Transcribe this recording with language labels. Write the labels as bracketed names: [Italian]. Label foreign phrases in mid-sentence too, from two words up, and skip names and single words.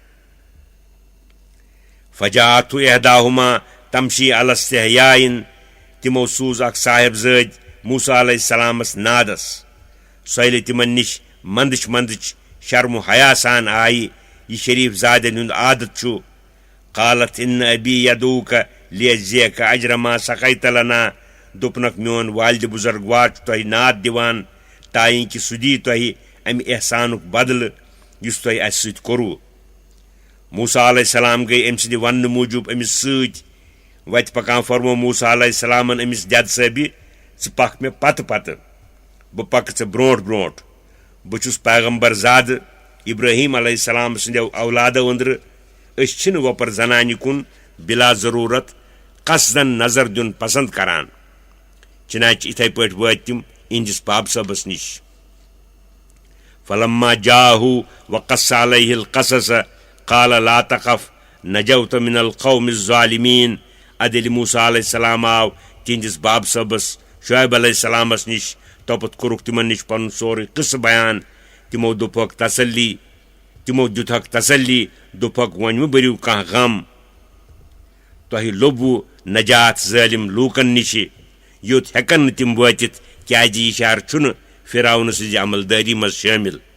[Arabic] فجاءتہُ احداہما تمشی علی استحیاء [Kashmiri] تِمو سوٗز اکھ صاحب زٲدۍ موسیٰ علیہ السلامس نادس سۄ ییٚلہِ تِمن نِش منٛدٕچ منٛدٕچ شرم و حیا سان آیہِ یہِ شریٖف زادٮ۪ن ہُنٛد عادت چھُ [Arabic] قالت ان ابی یدعوک لیجزیک اجر ما سقیت لنا [Kashmiri] دوٚپنکھ میون والدِ بُزرگوار چھُ تۄہہِ ناد دِوان تاین کہِ سُہ دی تۄہہِ امہِ احسانُک بدلہٕ یُس تۄہہِ اسہِ سۭتۍ کوٚروٕ موسیٰ [Arabic] علیہ السلام [Kashmiri] گٔیہِ أمۍ سٕنٛدِ وننہٕ موٗجوٗب أمِس سۭتۍ وتہِ پکان فرمو موسیٰ [Arabic] علیہ السلامن [Kashmiri] أمِس دٮ۪د صٲبہِ ژٕ پکھ مےٚ پتہٕ پتہٕ بہٕ پکہٕ ژےٚ برونٛٹھ برونٛٹھ بہٕ چھُس پیغمبر زادٕ ابراہیم [Arabic] علیہ السلام [Kashmiri] سٕنٛدیو اولادو أنٛدرٕ أسۍ چھِنہٕ وۄپر زنانہِ کُن بلا ضروٗرت قصدن نظر دیُن پسنٛد کران چنانچہِ یِتھے پٲٹھۍ وٲتۍ تِم یِہنٛدِس باب صٲبس نِش [Arabic] فلما جاءه وقص عليه القصص قال لا تخف نجوت من القوم الظالمين [Kashmiri] ادٕ ییٚلہِ موسیٰ علیہ السلام آو تِہنٛدِس باب صٲبس شعیب [Arabic] علیہ السلامس [Kashmiri] نِش توپت کوٚرُکھ تِمن نِش پنُن سورُے قصہٕ بیان تِمو دوٚپہکھ تسلی تِمو دِیُتہکھ تسلی دوٚپہکھ وۄنۍ مہٕ بٔرِو کانٛہہ غم تۄہہِ لوٚبوُ نجات ظٲلِم لوٗکن نِشہِ یوٚت ہٮ۪کن نہٕ تِم وٲتِتھ کیازِ یہِ شہر چھُنہٕ فرعونہٕ سٕنٛزِ عملدٲری منٛز شٲمِل